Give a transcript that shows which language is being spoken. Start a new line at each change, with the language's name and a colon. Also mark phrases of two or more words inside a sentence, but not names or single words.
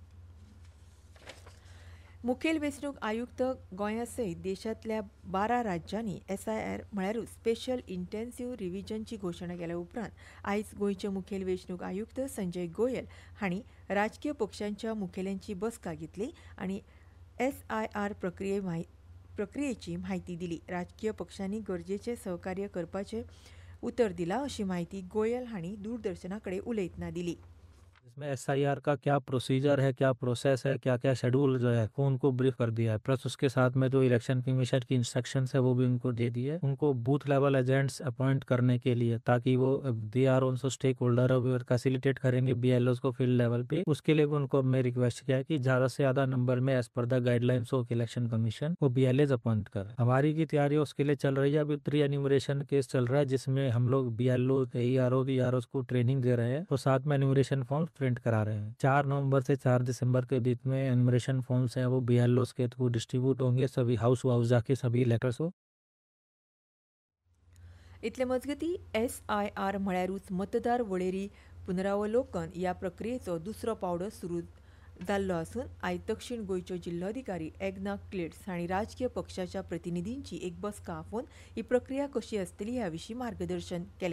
Konkani: मुखेल वेंचणूक आयुक्त गोंया सयत देशांतल्या 12 राज्यांनी SIR म्हळ्यारूच
English: special intensive revision
Konkani: घोशणा केल्या उपरांत आयज गोंयचे मुखेल वेंचणूक आयुक्त संजय गोयल हांणी राजकीय पक्षांच्या मुखेल्यांची बसका घेतली आनी SIR प्रक्रियेची म्हायती दिली. राजकीय पक्षांनी गरजेचें सहकार्य करपाचें उतर दिलां अशी माहिती गोयल हांणी दूरदर्शना कडेन उलयतना दिली.
Hindi: इसमें SIR का क्या प्रोसीजर है, क्या प्रोसेस है, क्या क्या शेड्यूल जो है वो उनको ब्रीफ कर दिया है। प्लस उसके साथ में जो
English: election commission
Hindi: की इंस्ट्रक्शंस है वो भी उनको दे दिए। उनको
English: booth level agents appoint
Hindi: करने के लिए, ताकि वो
English: they are also stake holder
Hindi: और फैसिलिटेट करेंगे BLOs को
English: field level
Hindi: पे। उसके लिए भी उनको हमने रिक्वेस्ट किया है कि ज्यादा से ज्यादा नंबर में
English: as per the guidelines of election commission
Hindi: वो BLAs अपॉइंट कर। हमारी की तैयारी उसके लिए चल रही है। अभी
English: pre enumeration case
Hindi: चल रहा है जिसमें हम लोग BLO, EROs को ट्रेनिंग दे रहे हैं और साथ में
English: enumeration form
Hindi: प्रिंट करा रहे हैं। 4 नवंबर से 4 दिसंबर के बीच में
English: enumeration forms
Hindi: हैं वो BLOs के थ्रू डिस्ट्रीब्यूट होंगे सभी हाउस जाके सभी इलेक्टर्स को।
Konkani: इतले मजगतीं SIR म्हळ्यारूच मतदार वळेरी पुनरावलोकन ह्या प्रक्रियेचो दुसरो पावडो सुरू जाल्लो आसून आयज दक्षिण गोंयच्यो जिल्लोधिकारी एग्ना क्लिट्स हांणी राजकीय पक्षाच्या प्रतिनिधींची एक बसका आफोवन ही प्रक्रिया कशी आसतली ह्या विशीं मार्गदर्शन केलें.